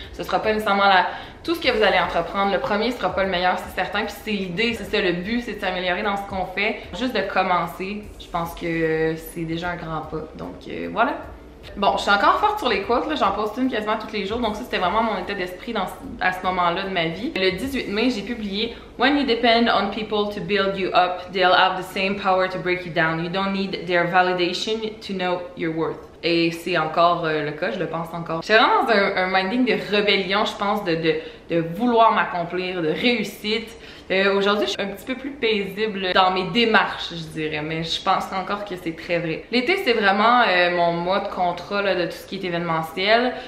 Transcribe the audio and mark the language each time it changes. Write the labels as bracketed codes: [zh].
[fr] Ce sera pas nécessairement tout ce que vous allez entreprendre. Le premier sera pas le meilleur, c'est certain. Puis c'est l'idée, c'est ça le but, c'est de s'améliorer dans ce qu'on fait. Juste de commencer, je pense que c'est déjà un grand pas. Donc voilà. Bon, je suis encore forte sur les quotes, j'en poste une quasiment tous les jours, donc ça c'était vraiment mon état d'esprit à ce moment-là de ma vie. Le 18 mai, j'ai publié [en] When you depend on people to build you up, they'll have the same power to break you down. You don't need their validation to know your worth. [fr] Et c'est encore le cas, je le pense encore. J'étais vraiment dans un minding de rébellion, je pense, de vouloir m'accomplir, de réussite. Aujourd'hui, je suis un petit peu plus paisible dans mes démarches, je dirais, mais je pense encore que c'est très vrai. L'été, c'est vraiment mon mois de contrat là, de tout ce qui est événementiel.